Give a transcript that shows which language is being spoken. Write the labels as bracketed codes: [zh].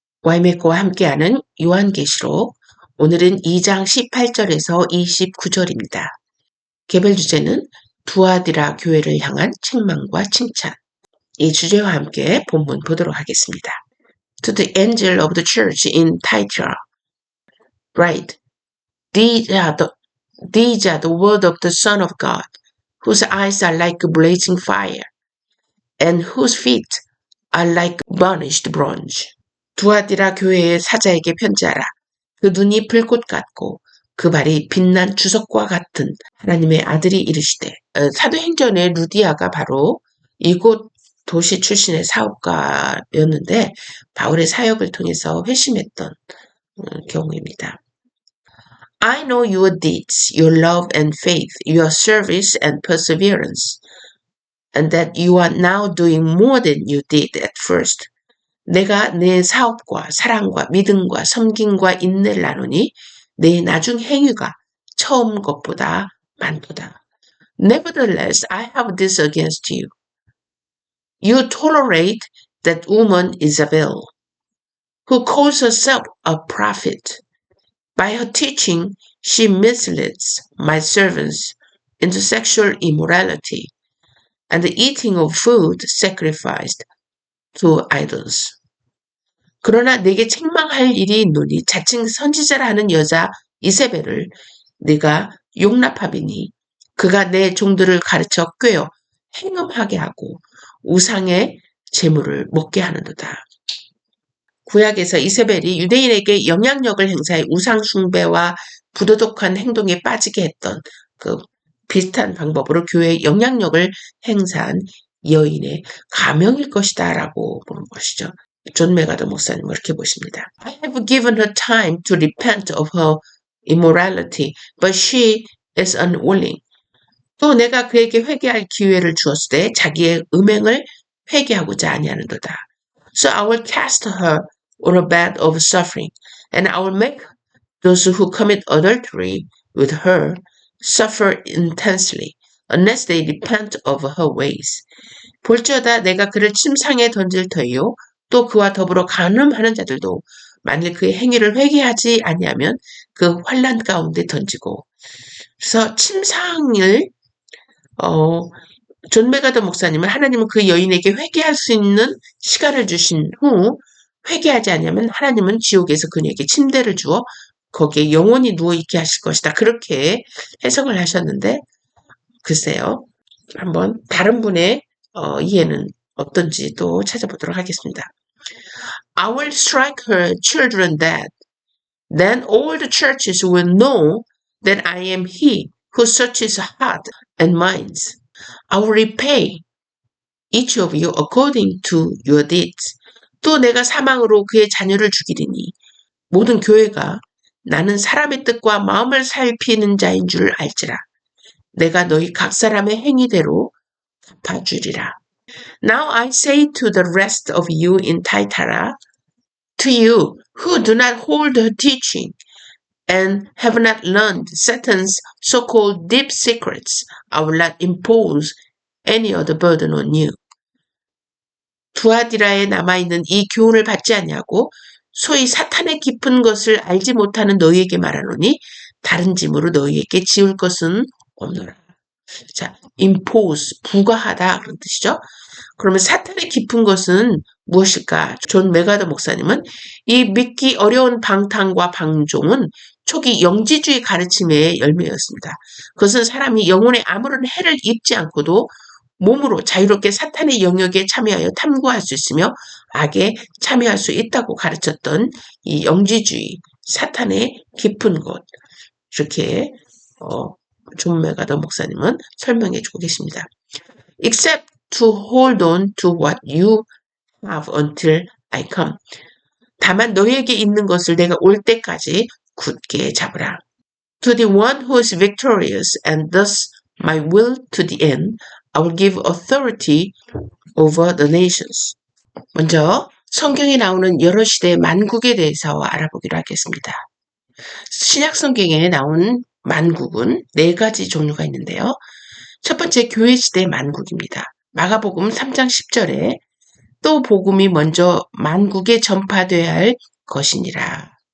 [ko] 와이메커와 함께하는 요한계시록. 오늘은 2장 18절에서 29절입니다. 개별 주제는 두아디라 교회를 향한 책망과 칭찬. 이 주제와 함께 본문 보도록 하겠습니다. [en] To the angel of the church in Thyatira, write, These are the word of the Son of God, whose eyes are like blazing fire, and whose feet are like burnished bronze. [ko] 두아디라 교회의 사자에게 편지하라. 그 눈이 불꽃 같고 그 발이 빛난 주석과 같은 하나님의 아들이 이르시되. 사도행전의 루디아가 바로 이곳 도시 출신의 사업가였는데 바울의 사역을 통해서 회심했던 경우입니다. [en] I know your deeds, your love and faith, your service and perseverance, and that you are now doing more than you did at first. [ko] 내가 내 사업과 사랑과 믿음과 섬김과 인내를 나누니 내 나중 행위가 처음 것보다 많도다. [en] Nevertheless, I have this against you. You tolerate that woman Isabel, who calls herself a prophet. By her teaching, she misleads my servants into sexual immorality and the eating of food sacrificed to idols. [ko] 그러나 내게 책망할 일이 있노니 자칭 선지자라 하는 여자 이세벨을 네가 용납하비니 그가 내 종들을 가르쳐 꿰어 행음하게 하고 우상의 제물을 먹게 하는도다. 구약에서 이세벨이 유대인에게 영향력을 행사해 우상 숭배와 부도덕한 행동에 빠지게 했던 그 비슷한 방법으로 교회에 영향력을 행사한 여인의 가명일 것이다 라고 보는 것이죠. 존 메가더 목사님은 이렇게 보십니다. [en] I have given her time to repent of her immorality, but she is unwilling. [ko] 또 내가 그에게 회개할 기회를 주었을 때 자기의 음행을 회개하고자 아니하는도다. [en] So I will cast her on a bed of suffering, and I will make those who commit adultery with her suffer intensely, unless they repent of her ways. [ko] 볼지어다 내가 그를 침상에 던질 터이요 또 그와 더불어 간음하는 자들도 만일 그의 행위를 회개하지 아니하면 그 환난 가운데 던지고. 그래서 침상을 존 메가더 목사님은 하나님은 그 여인에게 회개할 수 있는 시간을 주신 후 회개하지 않으면 하나님은 지옥에서 그녀에게 침대를 주어 거기에 영원히 누워있게 하실 것이다. 그렇게 해석을 하셨는데 글쎄요. 한번 다른 분의 이해는 어떤지 또 찾아보도록 하겠습니다. [en] I will strike her children dead. Then all the churches will know that I am he who searches heart and minds. I will repay each of you according to your deeds. [ko] 또 내가 사망으로 그의 자녀를 죽이리니 모든 교회가 나는 사람의 뜻과 마음을 살피는 자인 줄 알지라. 내가 너희 각 사람의 행위대로 갚아주리라. [en] Now I say to the rest of you in Thyatira, to you who do not hold her teaching and have not learned Satan's so-called deep secrets, I will not impose any other burden on you. [ko] 두아디라에 남아있는 이 교훈을 받지 아니하고 소위 사탄의 깊은 것을 알지 못하는 너희에게 말하노니 다른 짐으로 너희에게 지울 것은 없노라. 자, impose, 부과하다 그런 뜻이죠. 그러면 사탄의 깊은 것은 무엇일까? 존 메가더 목사님은 이 믿기 어려운 방탕과 방종은 초기 영지주의 가르침의 열매였습니다. 그것은 사람이 영혼에 아무런 해를 입지 않고도 몸으로 자유롭게 사탄의 영역에 참여하여 탐구할 수 있으며 악에 참여할 수 있다고 가르쳤던 이 영지주의, 사탄의 깊은 곳, 이렇게 존 메가더 목사님은 설명해 주고 계십니다. [en] Except to hold on to what you have until I come. [ko] 다만 너희에게 있는 것을 내가 올 때까지 굳게 잡으라. [en] To the one who is victorious and thus my will to the end, I will give authority over the nations. [ko] 먼저 성경에 나오는 여러 시대의 만국에 대해서 알아보기로 하겠습니다. 신약 성경에 나온 만국은 4가지 종류가 있는데요. 첫 번째 교회 시대의 만국입니다. 마가복음 3장 10절에 그리스도 복음이 먼저 만국에 전파되어야 할 것이니라.